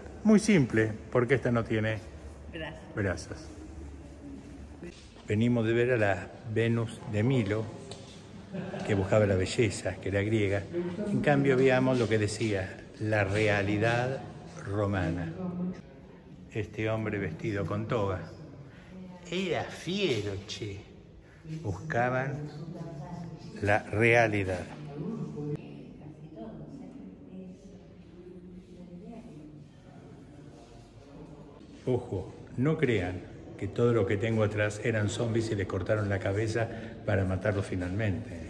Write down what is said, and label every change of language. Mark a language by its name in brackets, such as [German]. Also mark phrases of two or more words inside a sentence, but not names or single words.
[Spanish] Muy simple, porque esta no tiene brazos. Venimos de ver a la Venus de Milo, que buscaba la belleza, que era griega. En cambio, veamos lo que decía, la realidad romana. Este hombre vestido con toga era fiero, che. Buscaban la realidad. Ojo, no crean que todo lo que tengo atrás eran zombies y les cortaron la cabeza para matarlos finalmente.